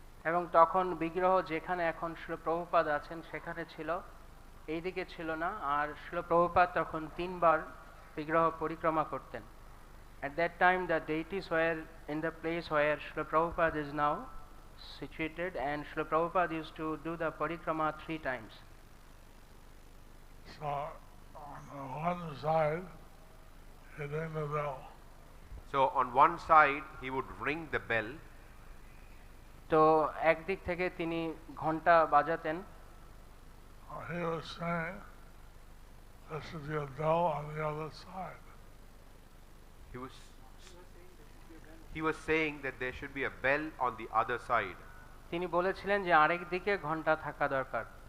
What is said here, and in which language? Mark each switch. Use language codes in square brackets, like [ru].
[bn] এবং তখন বিগ্রহ যেখানে এখন শ্রীল প্রভুপাদ আছেন সেখানে ছিল, এইদিকে ছিল না, আর শ্রীল প্রভুপাদ তখন 3 বার বিগ্রহ পরিক্রমা করতেন। [en] At that time the deities were in the place where Srila Prabhupada is now situated, and Srila Prabhupada used to do the parikrama 3 times. So on one side he rang the bell. So on one side he would ring the bell. [bn] তো একদিক থেকে তিনি ঘন্টা বাজাতেন। [en] He was saying there should be a bell on the other side. He was saying that there should be a bell on the other side. [bn] তিনি বলেছিলেন যে আরেক দিকে ঘন্টা থাকা দরকার।